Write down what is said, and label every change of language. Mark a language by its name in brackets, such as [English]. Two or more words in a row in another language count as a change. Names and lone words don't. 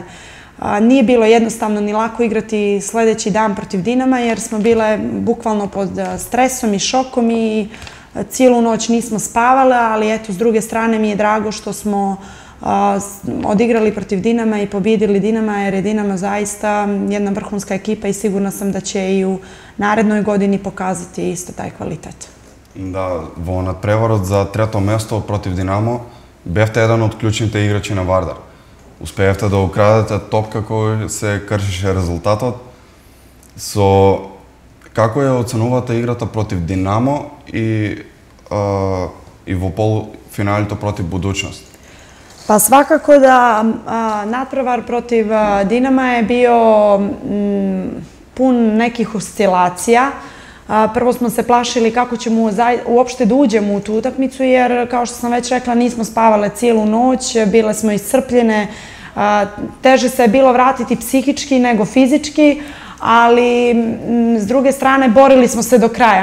[Serbian] Nije bilo jednostavno ni lako igrati sljedeći dan protiv Dinama jer smo bile bukvalno pod stresom i šokom i cijelu noć nismo spavale, ali eto, s druge strane mi je drago što smo odigrali protiv Dinama i pobjedili Dinama jer je Dinamo zaista jedna vrhunska ekipa i sigurna sam da će i u narednoj godini pokazati isto taj kvalitet. [Macedonian] Да, во надпреварот за трето место против Динамо бевте еден од клучните играчи на Вардар. Успеевте да украдете топка кој се кршеше резултатот. Како ја оценувате играта против Динамо и во полуфиналите против Budućnost? [Serbian] Pa svakako da nadprevar protiv Dinama je bio pun nekih oscilacija. Prvo smo se plašili kako ćemo uopšte da uđemo u tu utakmicu jer, kao što sam već rekla, nismo spavale cijelu noć, bile smo iscrpljene, teže se je bilo vratiti psihički nego fizički, ali s druge strane borili smo se do kraja.